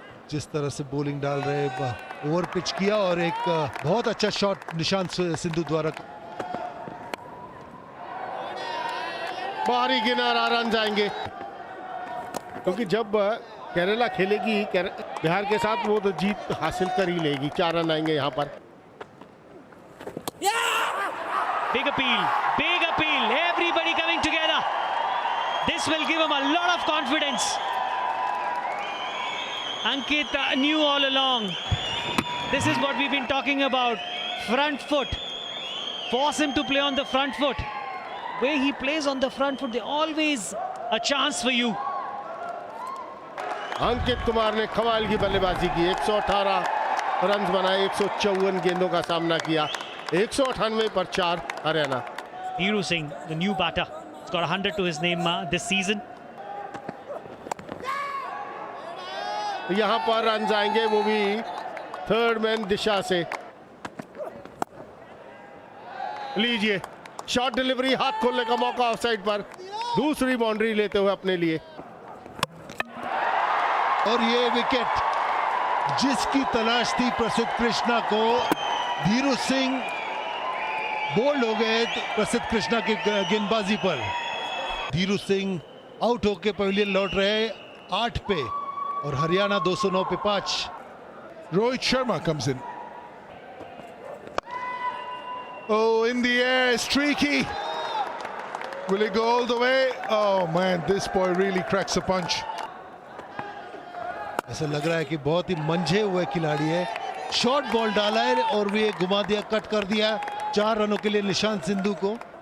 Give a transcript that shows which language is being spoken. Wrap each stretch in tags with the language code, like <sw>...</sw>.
<hi>जिस तरह से बॉलिंग डाल रहे हैं, ओवर पिच किया और एक बहुत अच्छा शॉट निशांत सिंधु द्वारा। बाहरी किनारा रन जाएंगे, क्योंकि जब केरला खेलेगी बिहार के साथ वो तो जीत हासिल कर ही लेगी। 4 रन आएंगे यहाँ पर।</hi> <en>Big appeal, everybody coming together. This will give him a lot of confidence. Ankit knew all along. This is what we've been talking about. Front foot. Force him to play on the front foot. Where he plays on the front foot, there's always a chance for you.</en> <hi>Ankit Kumar ने कमाल की बल्लेबाजी की। 118 run बनाए, 154 गेंदों का सामना किया। 198 पर 4 Haryana.</hi> <en>Dhiru Singh, the new batter, has got 100 to his name this season.</en> <hi>यहाँ पर रन जाएंगे, वो भी थर्ड मैन दिशा से। लीजिए शॉर्ट डिलीवरी, हाथ खोलने का मौका ऑफ साइड पर। दूसरी बाउंड्री लेते हुए अपने लिए। और ये विकेट जिसकी तलाश थी प्रसिद्ध कृष्णा को, धीरू सिंह बोल्ड हो गए प्रसिद्ध कृष्णा की गेंदबाजी पर। धीरू सिंह आउट होकर पवेलियन लौट रहे 8 पे और हरियाणा 209 पे 5।</hi> <en>Rohit Sharma comes in. Oh, in the air, streaky. Will it go all the way? Oh man, this boy really cracks a punch.</en> <hi>ऐसा लग रहा है कि बहुत ही मंझे हुए खिलाड़ी है। शॉर्ट बॉल डाला है और भी घुमा दिया, कट कर दिया। 4 रनों के लिए निशांत सिंधु को।</hi>